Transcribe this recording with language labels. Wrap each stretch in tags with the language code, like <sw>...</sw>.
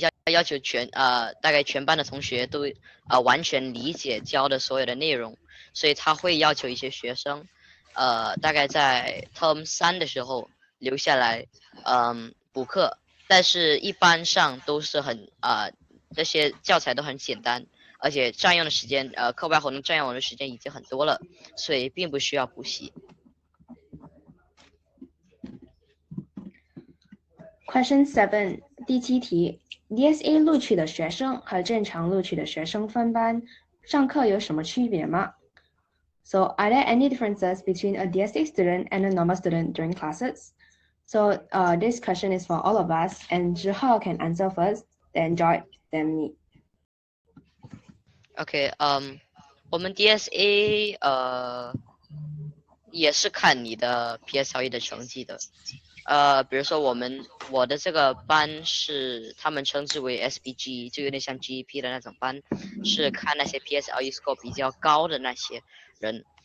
<zh>要求大概全班的同学都完全理解教的所有的内容，所以他会要求一些学生大概在 term 3的时候留下来补课，但是一般上都是这些教材都很简单，而且占用的时间课外活动占用我的时间已经很多了，所以并不需要补习。 Question 7，第7题 ，DSA 录取的学生和正常录取的学生分班上课有什么区别吗 ？ So, are there any differences between a DSA student and a normal student during classes?</zh> <en>So, this question is for all of us, and Zhihe can answer first, then Joy, then me.</en> <zh>OK，我们 DSA 也是看你的 PSLE 的成绩的。比如说我的这个班是他们称之为 SPG， 就有点像 GEP 的那种班，是看那些 PSLE score 比较高的那些人。</zh>